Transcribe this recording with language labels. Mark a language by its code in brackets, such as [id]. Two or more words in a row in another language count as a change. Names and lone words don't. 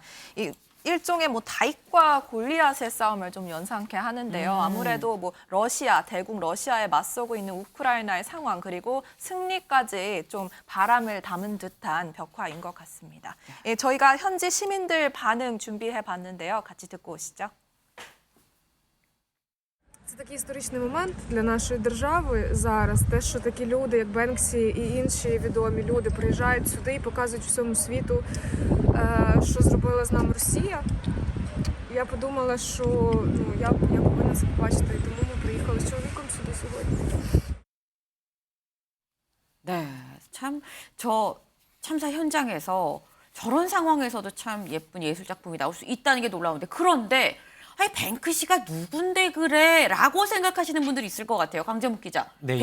[ko] 이 일종의 다윗과 골리앗의 싸움을 좀 연상케 하는데요. 아무래도 러시아, 대국 러시아에 맞서고 있는 우크라이나의 상황 그리고 승리까지 좀 바람을 담은 듯한 벽화인 것 같습니다. 예, 저희가 현지 시민들 반응 준비해 봤는데요. 같이 듣고 오시죠. [uk] Це такий історичний момент для нашої держави зараз. Те, що такі люди, як Бенксі і інші відомі люди, приїжджають сюди і показують всьому світу, що зробила з нами Росія. Я подумала, що я повинна це побачити, і тому ми приїхали з чоловіком сюди сьогодні. [ko] 네, 참 저 참사 현장에서 저런 상황에서도 참 예쁜 예술 작품이 나올 수 있다는 게 놀라운데 그런데 아니 뱅크시가 누군데 그래?라고 생각하시는 분들이 있을 것 같아요. 강재묵 기자. 네,